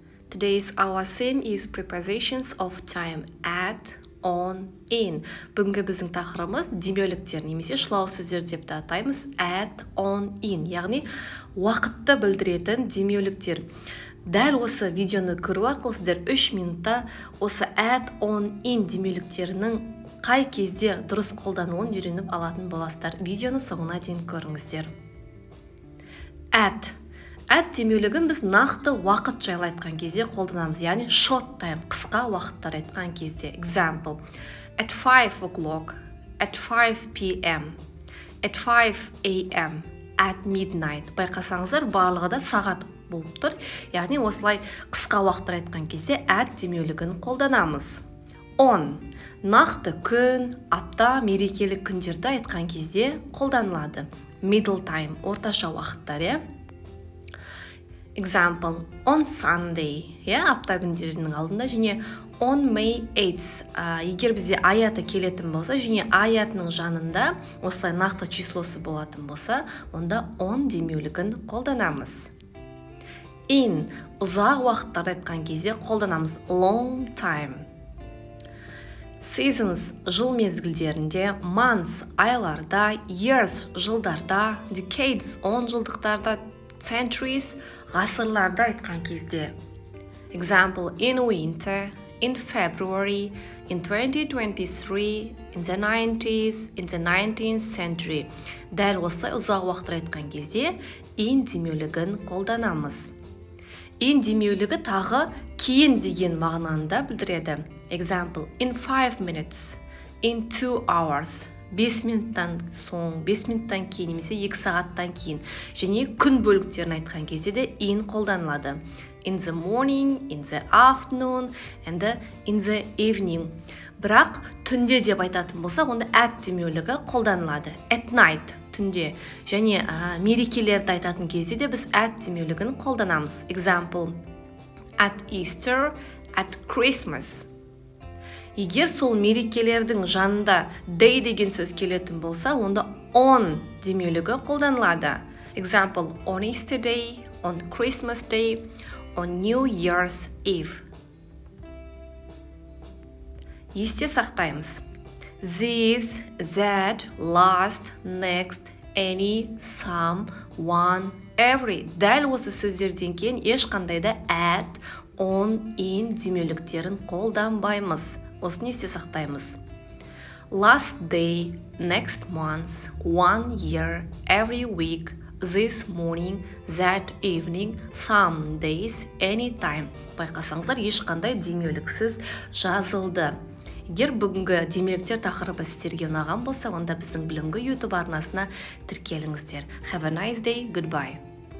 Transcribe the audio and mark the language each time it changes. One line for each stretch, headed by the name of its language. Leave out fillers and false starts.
English: Today's our theme is prepositions of time: at, on, in.
Kazakh: Бүгінгі біздің тақырыбымыз демеуліктер немесе шылау сөздер деп те атаймыз. At, on, in, яғни уақытты білдіретін демеуліктер. Дәл осы видеоны көру арқылы сіздер 3 минутта осы at, on, in демеуліктерінің қай кезде дұрыс қолданылуын үйреніп алатын боласыздар. Видеоны соңына дейін көріңіздер. At демеулігін біз нақты уақыт жайлы айтқан кезде қолданамыз, яғни
English: short time,
Kazakh: қысқа уақыттар айтқан кезде.
English: Example: at 5 o'clock, at 5 p.m., at 5 a.m., at midnight.
Kazakh: Байқасаңыздар, барлығы да сағат болып тұр. Яғни осылай қысқа уақыттар айтқан кезде at демеулігін қолданамыз. On нақты күн, апта, мерекелік күндерді айтқан кезде қолданылады.
English: Middle time,
Kazakh: орташа уақыттар,
English: Example: on Sunday,
Kazakh: апта күндерінің алдында, және
English: on May 8th.
Kazakh: Егер бізде аяты келетін болса, және аятының жанында осылай нақты числосы болатын болса, онда on демеулігін қолданамыз. In ұзақ уақыттар айтқан кезде қолданамыз.
English: Long time.
Kazakh: Seasons жыл мезгілдерінде, months айларда, years жылдарда, decades 10 жылдықтарда, centuries ғасырларда айтқан кезде.
English: Example: in winter, in February, in 2023, in the 90s, in the 19th century.
Kazakh: Дәл осылай ұзақ уақыттар айтқан кезде in демеулігін қолданамыз. In демеулігі тағы кейін деген мағынаны білдіреді. Example: in 5 minutes, in 2 hours. 5 минуттан соң, 5 минуттан кейін немесе 2 сағаттан кейін. Және күн бөліктерін айтқан кезде де in қолданылады.
English: In the morning, in the afternoon, and in the evening.
Kazakh: Бірақ түнде деп айтатын болса, онда at демеулігі қолданылады.
English: At night,
Kazakh: түнде. Және мерекелерді айтатын кезде де біз at демеулігін қолданамыз.
English: Example: at Easter, at Christmas.
Kazakh: Егер сол мерекелердің жанында day деген сөз келетін болса, онда on демеулігі қолданылады.
English: Example: on Easter day, on Christmas day, on New Year's Eve.
Kazakh: Есте сақтаймыз.
English: This, that, last, next, any, some, one, every.
Kazakh: Дәл осы сөздерден кейін ешқандай да at, on, in демеуліктерін қолданбаймыз. Осыны есте сақтаймыз.
English: Last day, next month, 1 year, every week, this morning, that evening, some days, anytime.
Kazakh: Байқасаңыздар, ешқандай демеуліксіз жазылды. Егер бүгінгі демеуліктер тақырыбы сіздерге ұнаған болса, онда біздің білімгі YouTube арнасына тіркеліңіздер.
English: Have a nice day. Goodbye.